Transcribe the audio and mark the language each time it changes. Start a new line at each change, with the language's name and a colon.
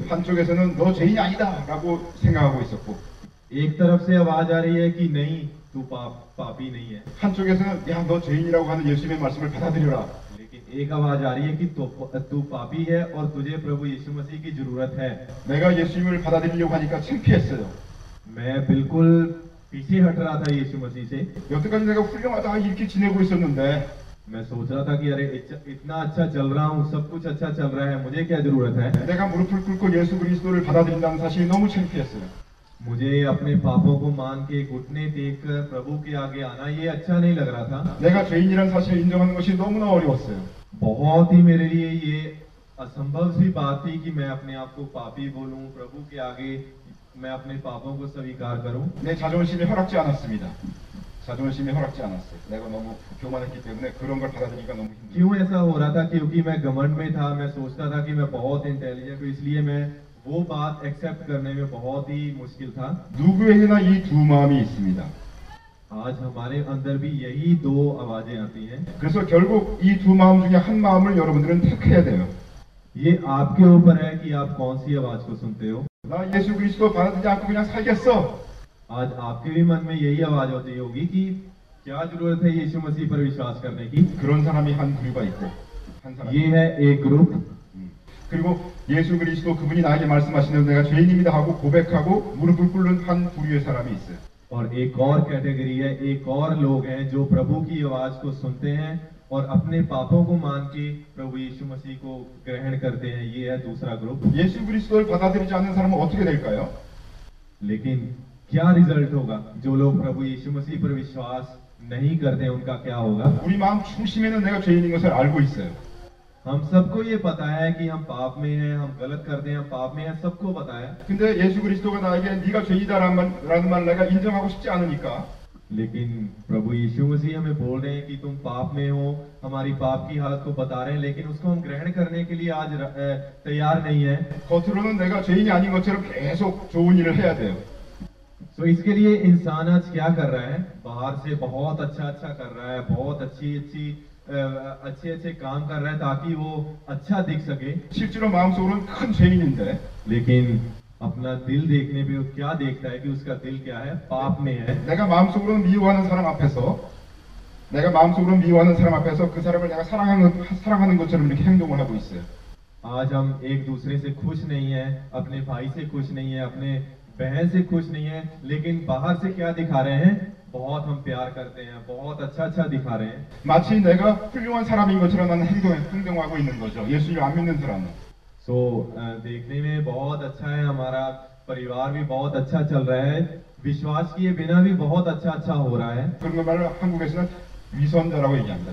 Korean: 한쪽에서는 너 죄인이 아니다라고 생각하고 있었고,
Hindi: एक तरफ से आवाज आ रही है कि नहीं तू पापी नहीं है,
Korean: 한쪽에서는 야 너 죄인이라고 하는 예수님의 말씀을 받아들여라.
Hindi: लेकिन एक आवाज आ रही है कि तू पापी है और तुझे प्रभु यीशु मसीह की जरूरत है।
Korean: 내가 예수님을 받아들이려고 하니까 창피했어요.
Hindi: मैं बिल्कुल पीछे हट रहा था यीशु मसीह से।
Korean: 여태까지 내가 훌륭하다 이렇게 지내고 있었는데
Hindi: मैं सोच रहा था कि अरे इतना अच्छा चल रहा हूँ, सब कुछ अच्छा चल रहा है, मुझे क्या जरूरत है।
Korean: 내가 무릎을 꿇고 예수 그리스도를 받아들인다는 사실이 너무 창피했어요.
Hindi: मुझे अपने पापों को मान के घुटने टेक कर प्रभु के आगे आना ये अच्छा नहीं लग रहा था।
Korean: 내가 죄인이라는 사실을 인정하는 것이 너무나 어려웠어요.
Hindi: बहुत ही मेरे लिए ये असंभव सी बात थी कि मैं अपने आप को पापी बोलूं, प्रभु के आगे मैं अपने पापों को स्वीकार करूं।
Korean: 내 자존심이 허락지 않았습니다. 자존심이 허락지 않았어요. 내가 너무 교만했기 때문에 그런 걸 받아들이기가 너무 힘들어요.
Hindi: क्यों ऐसा हो रहा था? क्योंकि मैं घमंड में था, मैं सोचता था कि मैं बहुत इंटेलिजेंट हूँ, इसलिए मैं वो बात एक्सेप्ट करने में बहुत ही मुश्किल था।
Korean: 누구에게나 이 두 마음이 있습니다.
Hindi: आज हमारे अंदर भी यही दो आवाजें आती हैं।
Korean: 그래서 결국 이 두 마음 중에 한 마음을 여러분들은 택해야 돼요.
Hindi: ये आपके ऊपर है कि आप कौन सी आवाज को सुनते हो।
Korean: 나 예수 그리스도 받아들이지 않고 그냥 살겠어.
Hindi: आज आपके भी मन में यही आवाज होती होगी कि क्या जरूरत है यीशु मसीह पर विश्वास करने की।
Korean: 그런 사람이 한 부류가 있고 한 사람.
Hindi: ये है एक ग्रुप।
Korean: 그리고 예수 그리스도 그분이 나에게 말씀하시는 내가 죄인입니다 하고 고백하고 무릎을 꿇는 한 부류의 사람이 있어요.
Hindi: और एक और कैटेगरी है, एक और लोग हैं जो प्रभु की आवाज को सुनते हैं और अपने पापों को मान के प्रभु यीशु मसीह को ग्रहण करते हैं। ये है दूसरा ग्रुप।
Korean: 예수 그리스도를 받아들이지 않는 사람은 어떻게 될까요?
Hindi: लेकिन क्या रिजल्ट होगा? जो लोग प्रभु यीशु मसीह पर विश्वास नहीं करते उनका क्या होगा?
Korean: 우리 마음 중심에는 내가 죄인인 것을 알고 있어요.
Hindi: हम सबको ये पता है कि हम पाप में हैं, हम गलत करते हैं, हम पाप में हैं, सबको पता है।
Korean: 근데 예수 그리스도가 나에게 네가 죄인이다라는 말 내가 인정하고 싶지 않으니까
Hindi: लेकिन प्रभु यीशु मसीह हमें बोल रहे हैं कि तुम पाप में हो, हमारी पाप की हालत को बता रहे हैं, लेकिन उसको हम ग्रहण करने के लिए आज तैयार नहीं है।
Korean: 겉으로는 내가 죄인이 아닌 것처럼 계속 좋은 일을 해야 돼요.
Hindi: तो इसके लिए इंसान आज क्या कर रहा है? बाहर से बहुत अच्छा कर रहा है, बहुत अच्छे काम कर रहा है ताकि वो अच्छा दिख सके,
Korean: 실제로 마음속으로는 큰 죄인인데
Hindi: लेकिन अपना दिल देखने पे वो क्या देखता है कि उसका दिल क्या है? पाप में है।
Korean: 내가 마음속으로는 미워하는 사람 앞에서 그 사람을 내가 사랑하는 것처럼 이렇게 행동을 하고 있어요.
Hindi: आज हम एक दूसरे से खुश नहीं है, अपने भाई से खुश नहीं है, अपने बहन से खुश नहीं है, लेकिन बाहर से क्या दिखा रहे हैं? बहुत हम प्यार करते हैं, बहुत अच्छा दिखा रहे हैं।
Korean: 마치 내가 훌륭한 사람인 것처럼 나는 행동하고 있는 거죠. 예수를 안 믿는 사람은.
Hindi: देखने में बहुत अच्छा है, हमारा परिवार भी बहुत अच्छा चल रहा है, विश्वास किए बिना भी बहुत अच्छा हो रहा है।
Korean: 그런 말을 한국에서는 위선자라고 얘기합니다.